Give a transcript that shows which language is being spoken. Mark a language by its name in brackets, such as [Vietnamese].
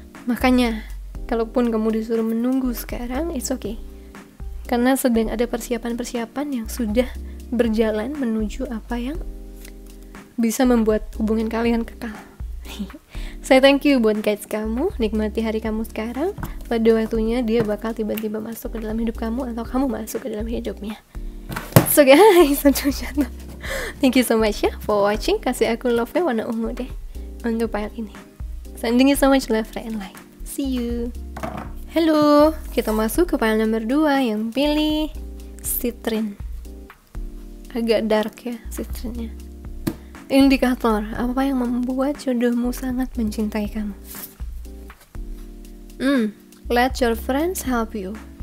[Indonesian] Makanya kalaupun kamu disuruh menunggu sekarang, [English] it's okay, [Indonesian] karena sedang ada persiapan-persiapan yang sudah berjalan menuju apa yang bisa membuat hubungan kalian kekal. Saya [English] thank you [Indonesian] buat guys kamu, nikmati hari kamu sekarang. Pada waktunya dia bakal tiba-tiba masuk ke dalam hidup kamu atau kamu masuk ke dalam hidupnya. [English] So guys, thank you so much ya for watching. [Indonesian] Kasih aku love-nya warna ungu deh untuk part ini. [English] Sending you so much love and light. See you. [Indonesian] Halo, kita masuk ke file nomor 2 yang pilih citrin. Agak dark ya citrinnya. Indikator, apa yang membuat jodohmu sangat mencintai kamu? [English] Let your friends help you.